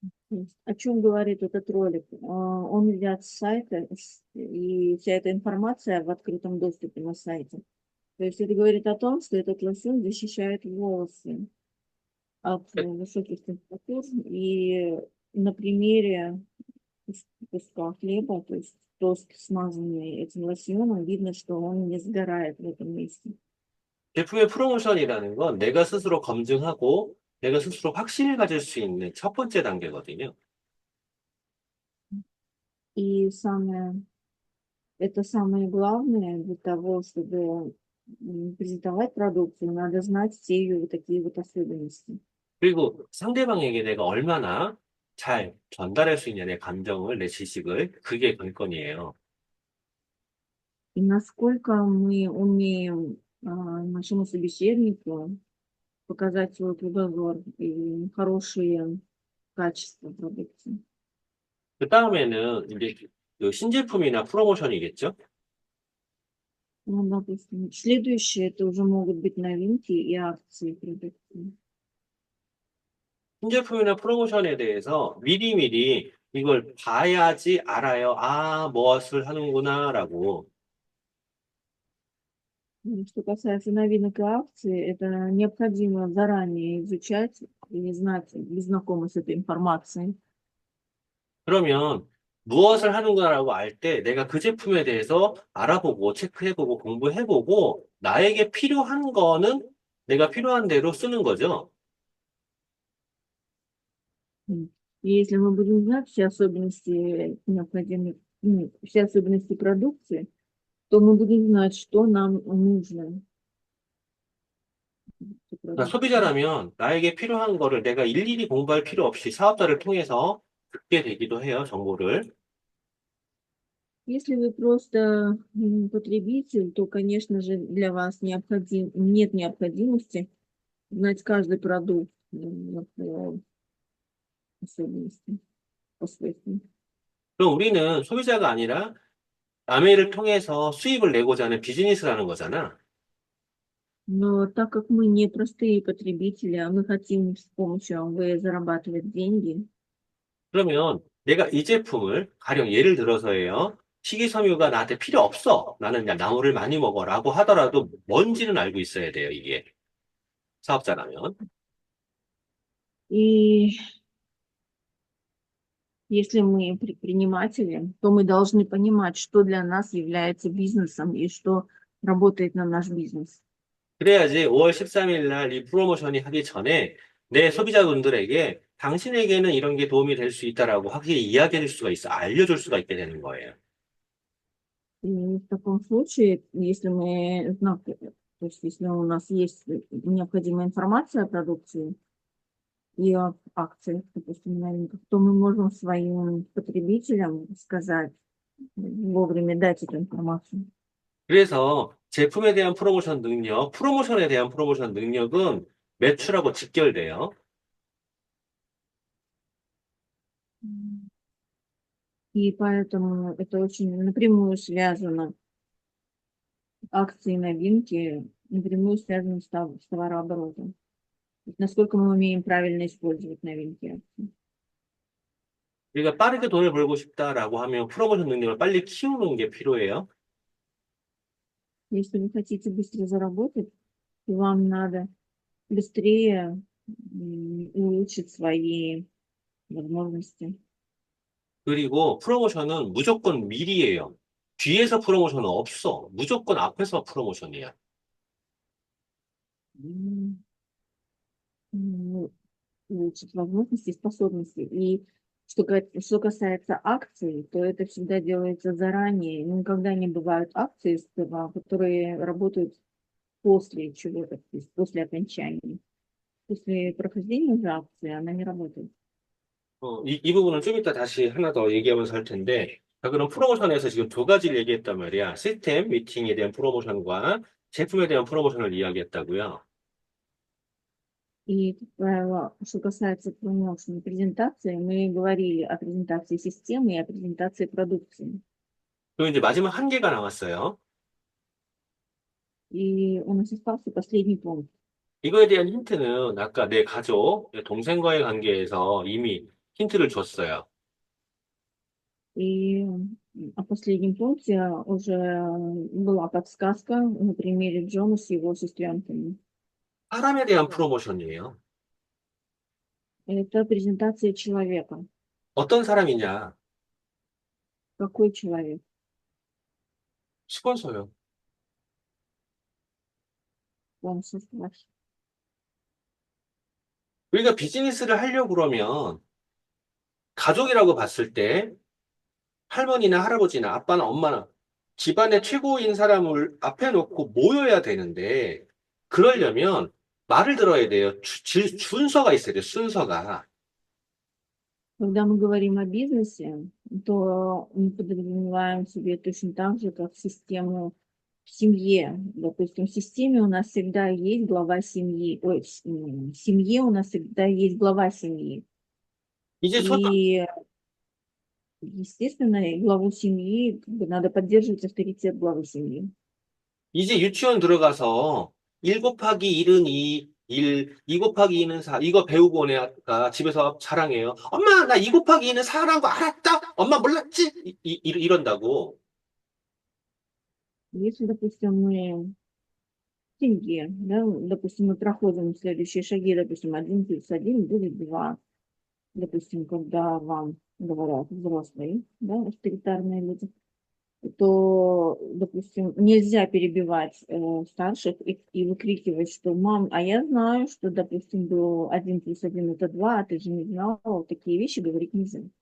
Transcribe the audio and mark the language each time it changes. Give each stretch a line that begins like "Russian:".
Russian: то есть о чем говорит этот ролик? Он взят с сайта, и вся эта информация в открытом доступе на сайте. То есть это говорит о том, что этот лосьон защищает волосы от высоких температур. И на примере куска хлеба, то есть тост, смазанный этим лосьоном, видно, что он не сгорает в этом месте.
Korean: 제품의 프로모션이라는 건 내가 스스로 검증하고 내가 스스로 확신을 가질 수 있는 첫 번째 단계거든요.
Russian: И это самое главное для того, чтобы презентовать продукцию, надо знать все ее вот такие вот особенности.
Korean: 그리고 상대방에게 내가 얼마나 잘 전달할 수 있냐, 내 감정을, 내 지식을, 그게 관건이에요.
Russian: И насколько мы умеем нашему собеседнику показать свой кругозор и хорошие качества продукции.
Korean: 그 다음에는 이제 그 신제품이나 프로모션이겠죠?
Russian: Ну, допустим, следующее это уже могут быть новинки и акции продукции.
Korean: 신제품이나 프로모션에 대해서 미리미리 이걸 봐야지 알아요. 아, 무엇을 하는구나라고.
Russian: Что касается новинок и акций, это необходимо заранее изучать и знать, быть знакомы с этой информацией.
Korean: 그러면 무엇을 하는가라고 알 때 내가 그 제품에 대해서 알아보고 체크해보고 공부해보고 나에게 필요한 거는 내가 필요한 대로 쓰는 거죠.
Russian: И если мы будем знать все особенности необходимых, все особенности продукции, то мы будем знать, что нам нужно. Эту
Korean: 그러니까
Russian: продукцию.
Korean: 소비자라면 나에게 필요한 거를 내가 일일이 공부할 필요 없이 사업자를 통해서 듣게 되기도 해요, 정보를.
Russian: Если вы просто потребитель, то, конечно же, для вас нет необходимости знать каждый продукт по особенностям, по свойствам.
Korean: 그럼 우리는 소비자가 아니라 남의 일을 통해서 수입을 내고자 하는 비즈니스를 하는 거잖아.
Russian: Но так как мы не простые потребители, а мы хотим с помощью АМВ зарабатывать деньги,
Korean: 그러면 내가 이 제품을 가령 예를 들어서예요. 식이섬유가 나한테 필요 없어. 나는 그냥 나무를 많이 먹어라고 하더라도 뭔지는 알고 있어야 돼요, 이게. 사업자라면.
Russian: и если мы предприниматели, то мы должны понимать, что для нас является бизнесом и что работает на наш бизнес.
Korean: 그래야지 5월 13일 날 이 프로모션이 하기 전에 내 소비자분들에게 당신에게는 이런 게 도움이 될 수 있다라고 확실히 이야기해 줄 수가 있어. 알려줄 수가 있게 되는 거예요.
Russian: И в таком случае, если мы то есть если у нас есть необходимая информация о продукции и о акциях, допустим, новинках, то мы можем своим потребителям сказать, вовремя дать эту информацию.
Korean: 그래서 제품에 대한 프로모션 능력, 프로모션에 대한 프로모션 능력은 매출하고 직결돼요.
Russian: И поэтому это очень напрямую связано, акции и новинки напрямую связаны с товарооборотом. То есть насколько мы умеем правильно использовать новинки и акции.
Korean: 우리가 빠르게 돈을 벌고 싶다라고 하면 프로모션 능력을 빨리 키우는 게 필요해요.
Russian: Если вы хотите быстро заработать, то вам надо быстрее улучшить свои возможности.
Korean: 그리고 프로모션은 무조건 미리예요. 뒤에서 프로모션은 없어. 무조건 앞에서 프로모션이야.
Russian: М, Улучшить возможности и способности. И Что касается акций, то это всегда делается заранее. Никогда не бывают акции, которые работают после чего-то, то есть после окончания. После прохождения уже акции она не работает.
Korean: 이 부분은 좀 이따 다시 하나 더 얘기하면서 할 텐데, 자, 그럼 프로모션에서 지금 두 가지를 얘기했단 말이야. 시스템 미팅에 대한 프로모션과 제품에 대한 프로모션을 이야기했다고요.
Russian: И, как правило, что касается промоушена презентации, мы говорили о презентации системы и о презентации продукции.
Korean: 그리고 이제 마지막 한 개가 남았어요.
Russian: И у нас остался последний пункт.
Korean: 이거에 대한 힌트는 아까 내 가족, 내 동생과의 관계에서 이미 힌트를 줬어요.
Russian: И о последнем пункте уже была подсказка на примере Джона с его сестренками.
Korean: 사람에 대한 프로모션이에요.
Russian: Это презентация человека.
Korean: 어떤 사람이냐?
Russian: Какой человек?
Korean: 스폰서요.
Russian: Он состав.
Korean: 우리가 비즈니스를 하려고 그러면 가족이라고 봤을 때 할머니나 할아버지나 아빠나 엄마나 집안의 최고인 사람을 앞에 놓고 모여야 되는데 그러려면 말을 들어야 돼요. 순서가 있어야 돼요. 순서가.
Russian: Когда мы говорим о бизнесе, то мы подразумеваем себе точно так же, как систему в семье. Допустим, в системе у нас всегда есть глава семьи. Ой, в семье у нас всегда есть глава семьи.
Korean: 이제
Russian: И, естественно, и главу семьи как бы надо поддерживать авторитет главы семьи.
Korean: 이제 유치원 들어가서 1 곱하기 1은 2, 2 곱하기 2는 4. 이거 배우고 오네, 아까 집에서 자랑해요. 엄마, 나 2 곱하기 2는 4라고 알았다? 엄마 몰랐지? 이런다고.
Russian: Если, допустим, мы в семье, да, допустим, мы проходим следующие шаги, допустим, 1 + 1 будет 2. Допустим, когда вам говорят взрослые, да, авторитарные люди, то, допустим, нельзя перебивать старших и выкрикивать, что мам, а я знаю, что, допустим, было 1 + 1 это 2, а ты же не знала, вот такие вещи говорить нельзя.